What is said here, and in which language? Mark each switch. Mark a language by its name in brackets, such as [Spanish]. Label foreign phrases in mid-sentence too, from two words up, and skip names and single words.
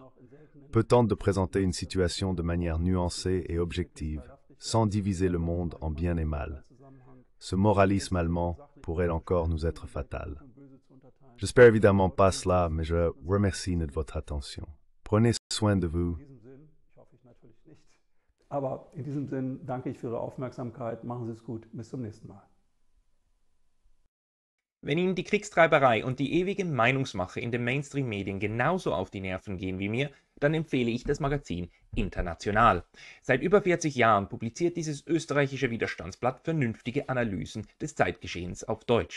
[French] Peu tentent de présenter une situation de manière nuancée et objective, sans diviser le monde en bien et mal. Ce moralisme allemand pourrait encore nous être fatal. J'espère évidemment pas cela, mais je remercie de votre attention. Prenez soin de vous [German] Aber in diesem Sinn danke ich für Ihre Aufmerksamkeit. Machen Sie es gut. Bis zum nächsten Mal. Wenn Ihnen die Kriegstreiberei und die ewige Meinungsmache in den Mainstream-Medien genauso auf die Nerven gehen wie mir, dann empfehle ich das Magazin International. Seit über 40 Jahren publiziert dieses österreichische Widerstandsblatt vernünftige Analysen des Zeitgeschehens auf Deutsch.